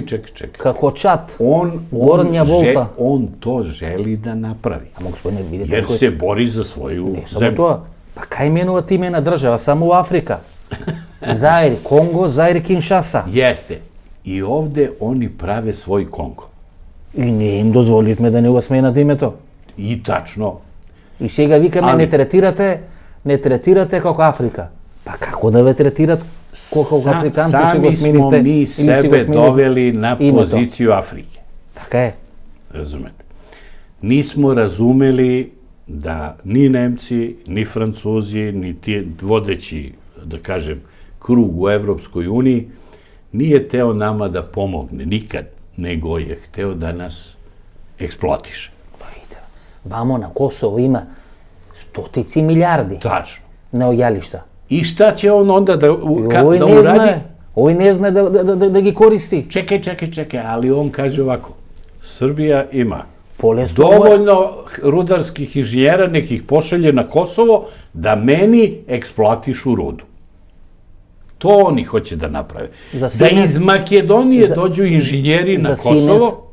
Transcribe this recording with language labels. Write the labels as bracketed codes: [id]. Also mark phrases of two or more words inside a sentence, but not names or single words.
[sr] Kako Čad, Gornja Volta. On to želi da napravi. Jer se bori za svoju zemlju. Pa kaj imenovat imena država? Samo u Afrika. Zaire, Kongo, Zaire, Kinshasa. Jeste. I ovde oni prave svoj Kongo. [mk] И ние им дозволихме да не го сменат името. [sr] I tačno. [mk] И сега викаме не третирате како Африка. Па како да ве третират како африканци си го смените? [sr] Sami smo mi sebe doveli na poziciju Afrike. [mk] Така е. [sr] Razumete? Nismo razumeli da ni Nemci, ni Francuzi, ni ti vodeći, da kažem, krug u Evropskoj uniji, nije teo nama da pomogne, nikad, nego je hteo da nas eksploatiše. [mk] Па видите, вамо на Косово има стотици милиарди [sr] Tačno. [mk] неојалишта. [sr] I šta će on onda da [mk] Овој не [sr] uradi? [mk] знае, овој не знае да ги користи. [sr] Čekaj, ali on kaže ovako, Srbija ima [mk] Полесно [sr] dovoljno rudarskih inženjera, nekih pošalje na Kosovo, da meni eksploatišu rudu. To oni hoće da naprave. Da iz Makedonije dođu inženjeri na Kosovo.